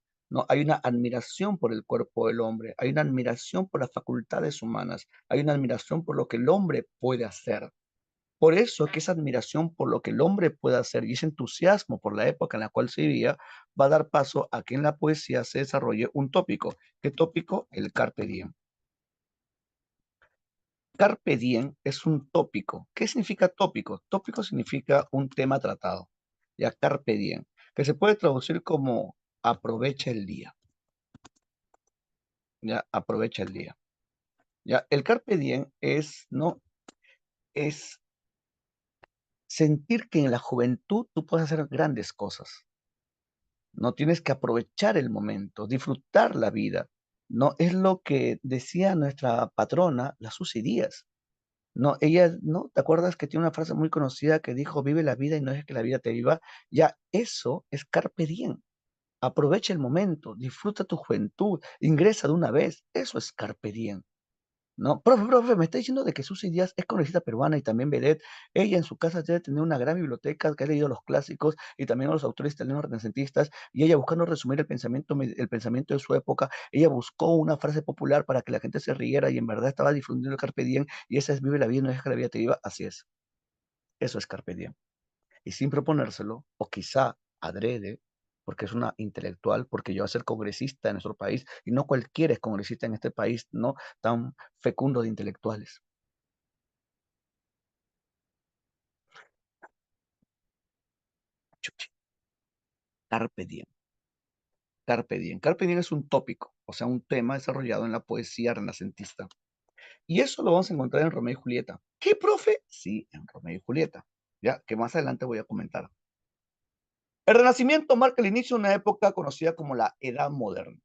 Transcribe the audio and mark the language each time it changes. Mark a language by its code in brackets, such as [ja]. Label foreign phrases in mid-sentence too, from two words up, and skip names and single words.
[es] No, hay una admiración por el cuerpo del hombre, hay una admiración por las facultades humanas, hay una admiración por lo que el hombre puede hacer. Por eso que esa admiración por lo que el hombre puede hacer y ese entusiasmo por la época en la cual se vivía va a dar paso a que en la poesía se desarrolle un tópico. ¿Qué tópico? El [la] carpe diem. Carpe diem [es] es un tópico. ¿Qué significa tópico? Tópico significa un tema tratado. Ya [la] carpe diem, [es] que se puede traducir como aprovecha el día. Ya aprovecha el día. Ya el [la] carpe diem [es] es no es sentir que en la juventud tú puedes hacer grandes cosas. No tienes que aprovechar el momento, disfrutar la vida. No es lo que decía nuestra patrona, la Susy Díaz. No, ella, ¿no? ¿Te acuerdas que tiene una frase muy conocida que dijo, vive la vida y no es que la vida te viva? Ya, eso es [la] carpe diem. [es] Aprovecha el momento, disfruta tu juventud, ingresa de una vez. Eso es [la] carpe diem. [es] No, profe, me está diciendo de que Susy Díaz es congresista peruana y también vedette. Ella en su casa debe tener una gran biblioteca que ha leído los clásicos y también a los autores italianos renacentistas. Y ella buscando resumir el pensamiento de su época, ella buscó una frase popular para que la gente se riera y en verdad estaba difundiendo el [la] Carpe Diem. [es] Y esa es vive la vida, no deja que la vida te viva. Así es. Eso es [la] Carpe Diem. [es] Y sin proponérselo, o quizá adrede, porque es una intelectual, porque yo voy a ser congresista en nuestro país, y no cualquiera es congresista en este país, ¿no? Tan fecundo de intelectuales. [la] Chuchi, Carpe diem. Carpe diem. Carpe diem [es] es un tópico, o sea, un tema desarrollado en la poesía renacentista. Y eso lo vamos a encontrar en Romeo y Julieta. ¿Qué, profe? Sí, en Romeo y Julieta. Ya, que más adelante voy a comentar. El Renacimiento marca el inicio de una época conocida como la Edad Moderna.